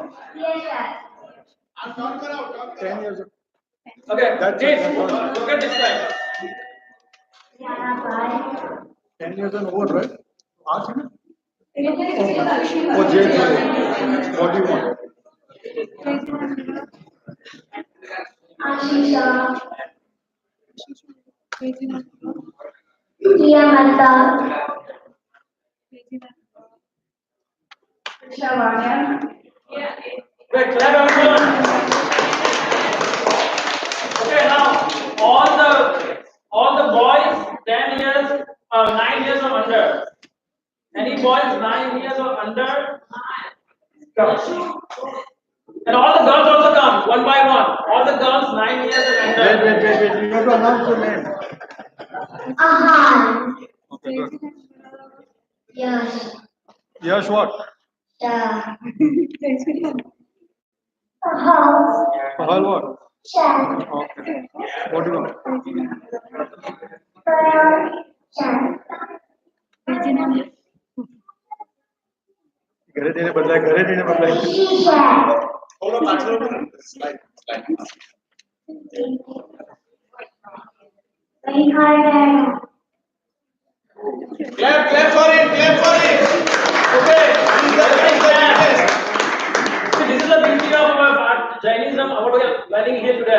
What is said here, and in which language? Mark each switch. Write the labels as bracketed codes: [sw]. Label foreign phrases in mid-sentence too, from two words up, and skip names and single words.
[en] Yes, 10 years old. Okay, That's kids, it. look at this guy. 10 years and over, right? Ask him. sir. For JTNY. What do you want? Ashisha. Priyamata. Shavanya. Wait, clap everyone. Okay, now all the boys 10 years, 9 years or under. Any boys 9 years or under? Come. And all the girls also come one by one. All the girls 9 years and under. Wait. You have to announce your name. Ahan. Okay, good. Yes. Yes, what? Pahal what? Chan. Okay. What do you want? Chan. [gu] ઘરે જઈને બદલાય. [en] Shisha. Clap for it. Okay. See, this is the beauty of Jainism, what we are learning here today.